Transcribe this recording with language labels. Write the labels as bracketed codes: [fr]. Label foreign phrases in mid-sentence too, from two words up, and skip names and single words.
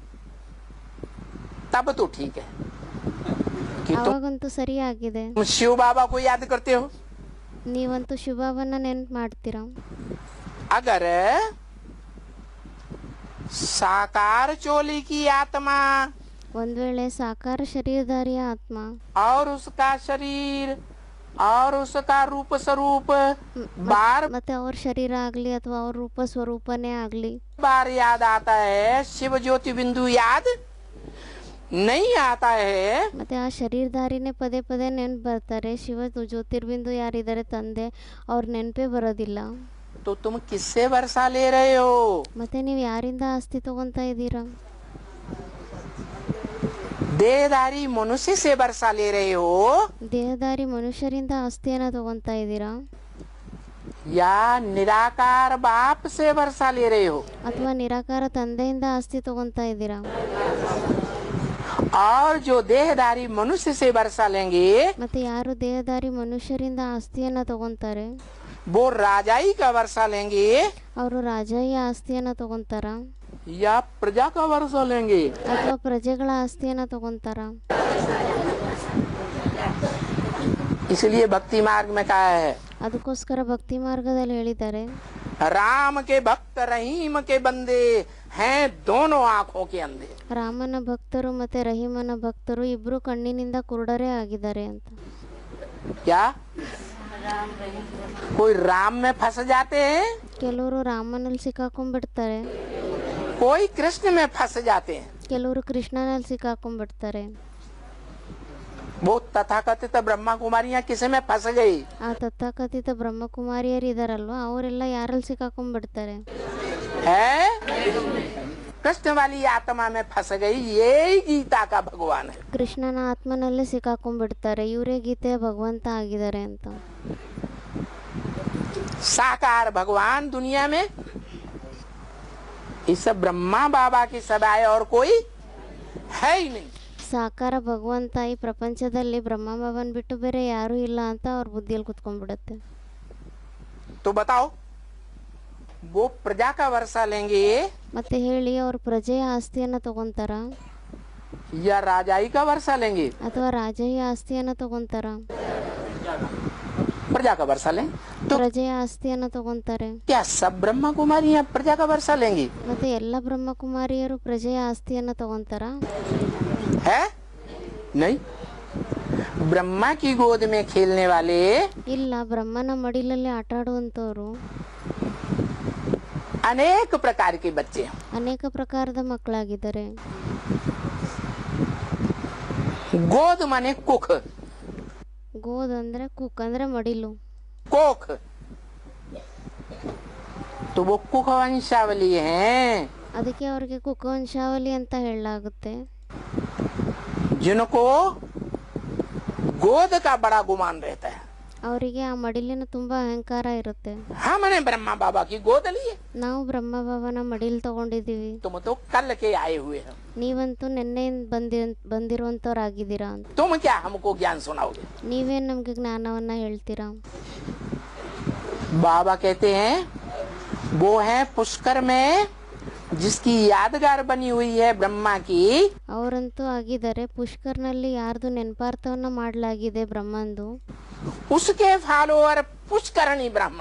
[hi] तब तो ठीक है कि तुम [kn] ಅವಾಗಂತೂ ಸರಿಯಾಗಿದೆ. [hi] शिव बाबा को याद करते हो. [kn] ನೀವಂತೂ ಶಿವಬಾಬನ ನೆನ್ಪು ಮಾಡ್ತೀರಾ. [hi] अगर साकार चोली की आत्मा [kn] ಒಂದ್ ವೇಳೆ ಸಾಕಾರ ಶರೀರಧಾರಿಯ ಆತ್ಮ [hi] और उसका शरीर और उसका रूप स्वरूप बार [kn] ಮತ್ತೆ ಅವ್ರ ಶರೀರ ಆಗ್ಲಿ ಅಥವಾ ಅವ್ರ ರೂಪ ಸ್ವರೂಪನೇ ಆಗ್ಲಿ [hi] बार याद आता है, शिव ज्योति बिंदु याद नहीं आता है, [kn] ಮತ್ತೆ ಆ ಶರೀರಧಾರಿನೇ ಪದೇ ಪದೇ ನೆನ್ಪು ಬರ್ತಾರೆ. ಶಿವ ಜ್ಯೋತಿರ್ಬಿಂದು ಯಾರಿದ್ದಾರೆ ತಂದೆ ಅವ್ರ ನೆನಪೇ ಬರೋದಿಲ್ಲ. [hi] तो तुम किससे वर्षा ले रहे हो? [kn] ಮತ್ತೆ ನೀವು ಯಾರಿಂದ ಆಸ್ತಿ ತಗೊಂತ ಇದ್ದೀರಾ? [hi] देहधारी मनुष्य से वर्षा ले रहे हो [kn] ದೇಹಧಾರಿ ಮನುಷ್ಯರಿಂದ ಆಸ್ತಿಯನ್ನ ತಗೊಂತ ಇದ್ದೀರಾ [hi] या निराकार बाप से वर्षा ले रहे हो? [kn] ಅಥವಾ ನಿರಾಕಾರ ತಂದೆಯಿಂದ ಆಸ್ತಿ ತಗೊಂತ ಇದ್ದೀರಾ? [hi] और जो देहधारी मनुष्य से वर्षा लेंगे [kn] ಮತ್ತೆ ಯಾರು ದೇಹಧಾರಿ ಮನುಷ್ಯರಿಂದ ಆಸ್ತಿಯನ್ನ ತಗೊಂತಾರೆ [hi] वो राजाई का वर्षा लेंगे. [kn] ಅವರು ರಾಜಾಯಿ ಆಸ್ತಿಯನ್ನ ತಗೊಂತಾರ. [hi] या प्रजा का वर्षा लेंगे। [kn] ಅಥವಾ ಪ್ರಜೆಗಳ ಆಸ್ತಿಯನ್ನ ತಗೊಂತಾರ? [hi] इसलिए भक्ति मार्ग में कहा है, [kn] ಅದಕ್ಕೋಸ್ಕರ ಭಕ್ತಿ ಮಾರ್ಗದಲ್ಲಿ ಹೇಳಿದ್ದಾರೆ, [hi] राम के भक्त रहीम के बंदे हैं दोनों आंखों के अंधे। [kn] ರಾಮನ ಭಕ್ತರು ಮತ್ತೆ ರಹೀಮನ ಭಕ್ತರು ಇಬ್ರು ಕಣ್ಣಿನಿಂದ ಕುರುಡರೇ ಆಗಿದ್ದಾರೆ ಅಂತ. [hi] क्या कोई राम में फंस जाते हैं, [kn] ಕೆಲವರು ರಾಮನಲ್ಲಿ ಸಿಕ್ಕಾಕೊಂಡ್ಬಿಡ್ತಾರೆ, [hi] कोई कृष्ण में फंस जाते हैं। [kn] ಕೆಲವರು ಕೃಷ್ಣನಲ್ಲಿ ಸಿಕ್ಕಾಕೊಂಡ್ಬಿಡ್ತಾರೆ. [hi] वो तथाकथित ब्रह्मा कुमारियां किसे में फंस गई? [kn] ಆ ತಥಾಕಥಿತ ಬ್ರಹ್ಮಕುಮಾರಿಯರು ಇದಾರಲ್ವಾ, ಅವರೆಲ್ಲ ಯಾರಲ್ಲಿ ಸಿಕ್ಕಾಕೊಂಡ್ಬಿಡ್ತಾರೆ? [hi] है कृष्ण वाली आत्मा में फंस गई। यही गीता का भगवान है। [kn] ಕೃಷ್ಣನ ಆತ್ಮನಲ್ಲೇ ಸಿಕ್ಕಾಕೊಂಡ್ಬಿಡ್ತಾರೆ, ಇವರೇ ಗೀತೆಯ ಭಗವಂತ ಆಗಿದ್ದಾರೆ ಅಂತ. [hi] साकार भगवान दुनिया में इस ब्रह्मा बाबा की सवाय और कोई है ही नहीं। [kn] ಸಾಕಾರ ಭಗವಂತ ಈ ಪ್ರಪಂಚದಲ್ಲಿ ಬ್ರಹ್ಮ ಬಾಬನ್ ಬಿಟ್ಟು ಬೇರೆ ಯಾರು ಇಲ್ಲ ಅಂತ ಅವ್ರ ಬುದ್ಧಿಯಲ್ಲಿ ಕುತ್ಕೊಂಡ್ಬಿಡುತ್ತೆ. [hi] तो बताओ, वो प्रजा का वर्षा लेंगे [kn] ಮತ್ತೆ ಹೇಳಿ, ಅವ್ರ ಪ್ರಜೆಯ ಆಸ್ತಿಯನ್ನ ತಗೊಂತಾರ [hi] या राजाई का वर्षा लेंगे? [kn] ಅಥವಾ ರಾಜೆಯ ಆಸ್ತಿಯನ್ನ ತಗೊಂತಾರ? [hi] प्रजा का वर्षा लें तो [kn] ಪ್ರಜೆಯ ಆಸ್ತಿಯನ್ನ ತಗೊಂತಾರೆ. [hi] क्या सब ब्रह्मा कुमारियां प्रजा का वर्षा लेंगी? [kn] ಮತ್ತೆ ಎಲ್ಲ ಬ್ರಹ್ಮಕುಮಾರಿಯರು ಪ್ರಜೆಯ ಆಸ್ತಿಯನ್ನ ತಗೊಂತಾರ? [hi] है नहीं। ब्रह्मा की गोद में खेलने वाले [kn] ಇಲ್ಲ, ಬ್ರಹ್ಮನ ಮಡಿಲಲ್ಲಿ ಆಟ ಆಡುವಂತವ್ರು [hi] अनेक प्रकार के बच्चे हैं। [kn] ಅನೇಕ ಪ್ರಕಾರದ ಮಕ್ಕಳಾಗಿದ್ದಾರೆ. [hi] गोद माने कुख, [kn] ಗೋದ್ ಅಂದ್ರೆ ಕುಕ್ ಅಂದ್ರೆ ಮಡಿಲು, [hi] कोख, तो वो कुख वंशावली हैं [kn] ಅದಕ್ಕೆ ಅವ್ರಿಗೆ ಕುಕವಂಶಾವಳಿ ಅಂತ ಹೇಳಲಾಗುತ್ತೆ. [hi] जिनको गोद का बड़ा गुमान रहता है। [kn] ಅವರಿಗೆ ಆ ಮಡಿಲಿನ ತುಂಬಾ ಅಹಂಕಾರ ಇರುತ್ತೆ. [hi] हमने ब्रह्मा बाबा की गोद ली है, [kn] ನಾವು ಬ್ರಹ್ಮ ಬಾಬನ ಮಡಿಲ್ ತಗೊಂಡಿದೀವಿ, [hi] तुम तो कल के आए हुए हो, [kn] ನೀವಂತೂ ನಿನ್ನೆಯಿಂದ ಬಂದಿರುವಂತವ್ರಾಗಿದ್ದೀರಾ ಅಂತ. [hi] तुम क्या हमको ज्ञान सुनाओगे? [kn] ನೀವೇನ್ ನಮ್ಗೆ ಜ್ಞಾನವನ್ನ ಹೇಳ್ತೀರಾ? [hi] बाबा कहते हैं वो है पुष्कर में जिसकी यादगार बनी हुई है ब्रह्मा की, [kn] ಅವರಂತೂ ಆಗಿದ್ದಾರೆ ಪುಷ್ಕರ್ನಲ್ಲಿ ಯಾರ್ದು ನೆನಪಾರ್ಥವನ್ನ ಮಾಡಲಾಗಿದೆ ಬ್ರಹ್ಮಂದು, [hi] उसके फॉलोअर पुष्करणी ब्राह्मण।